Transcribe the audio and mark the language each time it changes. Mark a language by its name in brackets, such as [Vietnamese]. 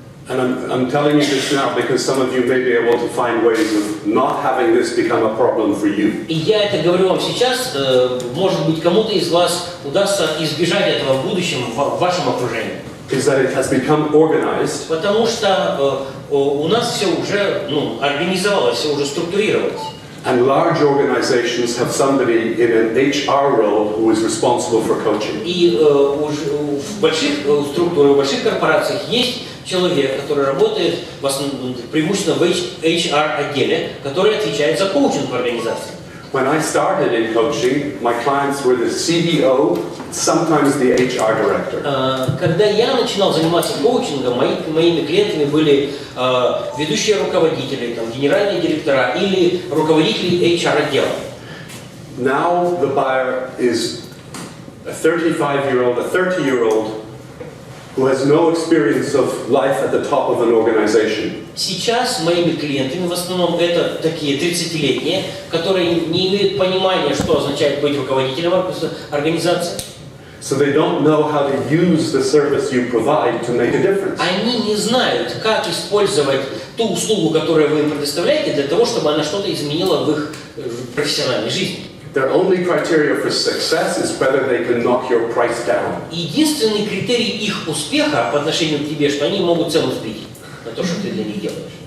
[English] and I'm telling you this now because some of you may be able to find ways of not having this become a problem for you. [Russian] И я это говорю вам сейчас, может быть, кому-то из вас удастся избежать этого в будущем в вашем окружении. [English] Is that it has become organized, [Russian] Потому что у нас все уже организовалось, все уже структурировалось. [English] and large organizations have somebody in an HR role who is responsible for coaching. [Russian] И в больших структурах, в больших корпорациях есть человек, который работает преимущественно в HR-отделе, который отвечает за коучинг в организации. [English] When I started in coaching, my clients were the CEO, sometimes the HR director. [Russian] Когда я начинал заниматься коучингом, моими клиентами были ведущие руководители, там, генеральные директора или руководители HR-отдела. [English] Now the buyer is a 35-year-old, a 30-year-old who has no experience of life at the top of an organization. [Russian] Сейчас моими клиентами в основном это такие 30-летние, которые не имеют понимания, что означает быть руководителем организации. [English] So they don't know how to use the service you provide to make a difference. [Russian] Они не знают, как использовать ту услугу, которую вы им предоставляете, для того, чтобы она что-то изменила в их профессиональной жизни. [English] Their only criteria for success is whether they can knock your price down. [Russian] Единственный критерий их успеха по отношению к тебе, что они могут цену сбить на то, что ты для них делаешь.